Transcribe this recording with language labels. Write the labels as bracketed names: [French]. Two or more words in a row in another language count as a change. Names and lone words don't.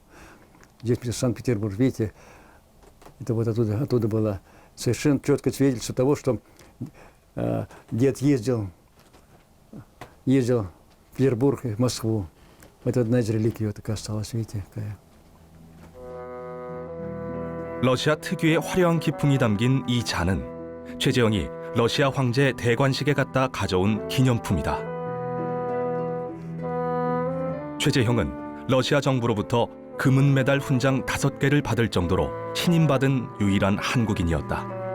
[Russian] Здесь Санкт-Петербург, видите, это вот оттуда было совершенно четкое свидетельство того, что дед ездил в Петербург и в Москву. Это одна из реликвий вот такая осталась, видите, какая. [Korean] 러시아 특유의 화려한 기풍이 담긴 이 잔은 최재형이 러시아 황제 대관식에 갔다 가져온 기념품이다. 최재형은 러시아 정부로부터 금은 메달 훈장 5개를 받을 정도로 신임받은 유일한 한국인이었다.